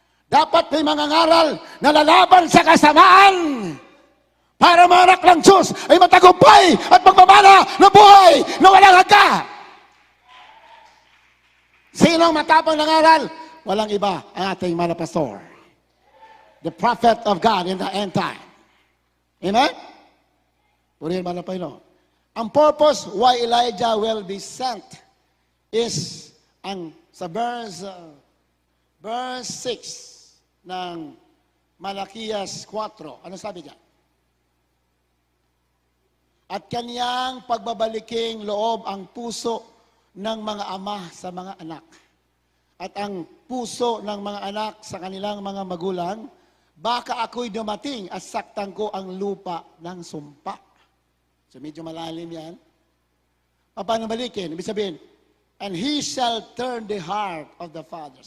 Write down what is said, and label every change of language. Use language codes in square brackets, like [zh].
[tl] Dapat may mangangaral na lalaban sa kasamaan. Para mga anak ng Diyos ay matagumpay at magmamana na buhay na walang hanggan. Sino ang matapang nangaral? Walang iba ang ating mga pastor. [en] The prophet of God in the end time. [tl] Amen? Purihin mga Panginoon. Ang [en] purpose why Elijah will be sent is [tl] sa verse 6 ng Malakias 4. Ano sabi niya? At kaniyang pagbabaliking loob ang puso ng mga ama sa mga anak. At ang puso ng mga anak sa kanilang mga magulang, baka ako'y dumating at saktan ko ang lupa ng sumpa. So medyo malalim yan. Paano balikin? Ibig sabihin, [en] and he shall turn the heart of the fathers.